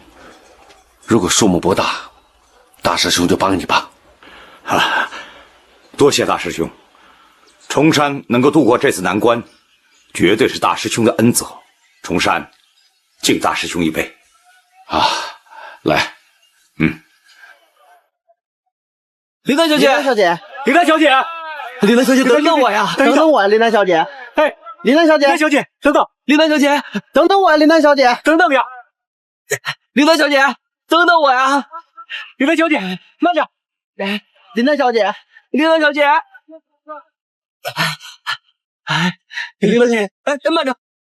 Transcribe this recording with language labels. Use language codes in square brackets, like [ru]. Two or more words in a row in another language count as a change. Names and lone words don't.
[zh] 如果數目不大，大師兄就幫你吧。多謝大師兄，崇山能夠度過這次難關，絕對是大師兄的恩澤。崇山敬大師兄一杯。來，林丹小姐，林丹小姐，林丹小姐，林丹小姐，等等我呀，等等我呀，林丹小姐，哎，林丹小姐，林丹小姐，等等，林丹小姐，等等我呀，林丹小姐，等等呀，林丹小姐，等等我呀，林丹小姐，慢着，林丹小姐。林丹小姐， 哎，林大小姐，哎，慢着。